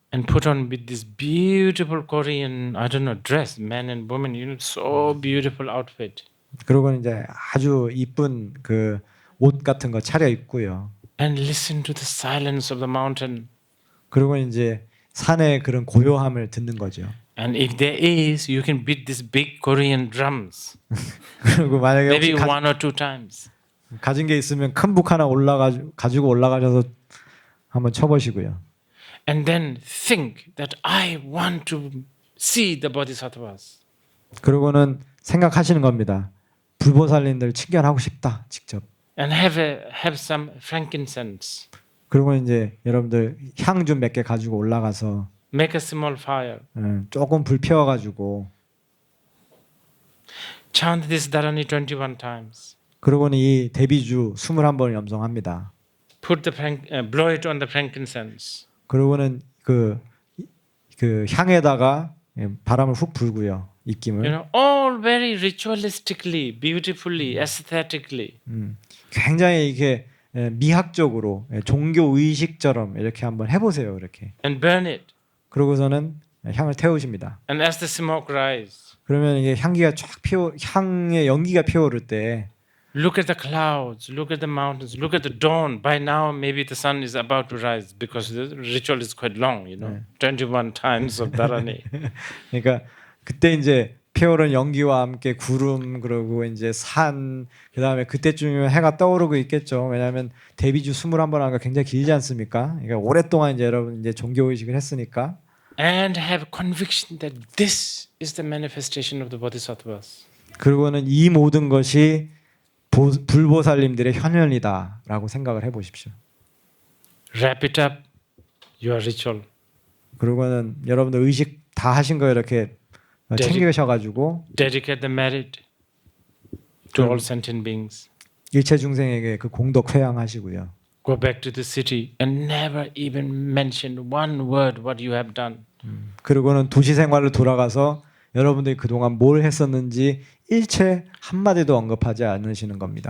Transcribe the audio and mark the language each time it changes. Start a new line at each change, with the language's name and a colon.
English: And put on with this beautiful Korean, I don't know, dress, men and women, so beautiful outfit.
Korean: 그리고 이제 아주 이쁜 그 옷 같은 거 차려 입고요.
English: And listen to the silence of the mountain.
Korean: 그리고 이제 산의 그런 고요함을 듣는 거죠.
English: And if there is, you can beat these big Korean drums.
Korean: 그리고 만약에
English: Maybe
Korean: 혹시
English: 1 or 2 times.
Korean: 가진 게 있으면 큰 북 하나 가지고 올라가셔서 한번 쳐보시고요.
English: And then think that I want to see the bodhisattvas.
Korean: 그리고는 생각하시는 겁니다. 불보살님들 친견하고 싶다 직접.
English: And have some frankincense.
Korean: 그리고 이제 여러분들 향 좀 몇 개 가지고 올라가서
English: Make a small fire.
Korean: 조금 불 피워가지고
English: Chant this Dharani 21 times.
Korean: 그러고는 이 대비주 21번을 염성합니다.
English: Put blow it on the frankincense.
Korean: 그러고는 그 향에다가 바람을 훅 불고요. 입김을.
English: All very ritualistically, beautifully, aesthetically.
Korean: 굉장히 이게 미학적으로 종교 의식처럼 이렇게 한번 해보세요. 이렇게.
English: And burn it.
Korean: 그러고서는 향을 태우십니다.
English: And as the smoke rise.
Korean: 그러면 이게 향기가 쫙 향의 연기가 피어오를 때.
English: Look at the clouds, look at the mountains, look at the dawn. By now, maybe the sun is about to rise because the ritual is quite long, 21 times of Dharani.
Korean: 그러니까 그때 이제 피어오른 연기와 함께 구름 그리고 이제 산 그다음에 그때쯤이면 해가 떠오르고 있겠죠. 왜냐하면 데뷔주 21번 하는 거 굉장히 길지 않습니까? 그러니까 오랫동안 이제 여러분 이제 종교 의식을 했으니까
English: and have conviction that this is the manifestation of the bodhisattvas.
Korean: 그리고는 이 모든 것이 불보살님들의 현현이다라고 생각을 해보십시오.
English: Wrap it up, your ritual.
Korean: 그리고는 여러분들 의식 다 하신 거 이렇게 챙기셔가지고
English: Dedicate the merit to all sentient beings.
Korean: 일체 중생에게 그 공덕 회양하시고요.
English: Go back to the city and never even mention one word what you have done.
Korean: 그리고는 도시 생활로 돌아가서 여러분들이 그동안 뭘 했었는지 일체 한마디도 언급하지 않으시는 겁니다.